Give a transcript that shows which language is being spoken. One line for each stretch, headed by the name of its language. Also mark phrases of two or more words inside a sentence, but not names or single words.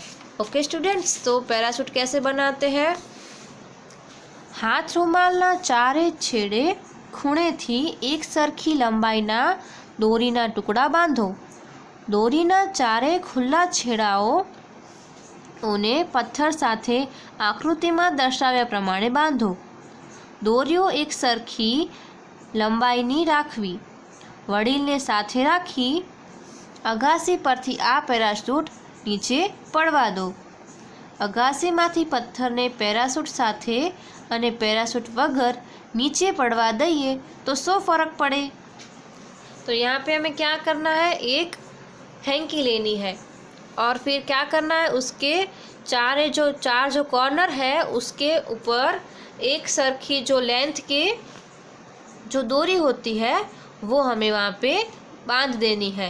English: okay students,
Hindi: तो पैराशूट कैसे बनाते हैं।
Gujarati: હાથ રૂમાલના ચારે છેડે ખૂણેથી એક સરખી લંબાઈના દોરીના ટુકડા બાંધો। દોરીના ચારે ખુલ્લા છેડાઓ અને પથ્થર સાથે આકૃતિમાં દર્શાવ્યા પ્રમાણે બાંધો। દોરીઓ એક સરખી લંબાઈની રાખવી। વડીલને સાથે રાખી અગાસી પરથી આ પેરાશૂટ નીચે પડવા દો। અગાસીમાંથી પથ્થરને પેરાશૂટ સાથે અને પેરાશૂટ વગર નીચે પડવા દઈએ તો શો ફરક પડે।
Hindi: तो यहाँ पे हमें क्या करना है, एक हैंकी लेनी है और फिर क्या करना है, उसके चार जो कॉर्नर है उसके ऊपर
Gujarati: એક સરખી
Hindi: जो लेंथ के जो डोरी होती है वो हमें वहाँ पे बांध देनी है।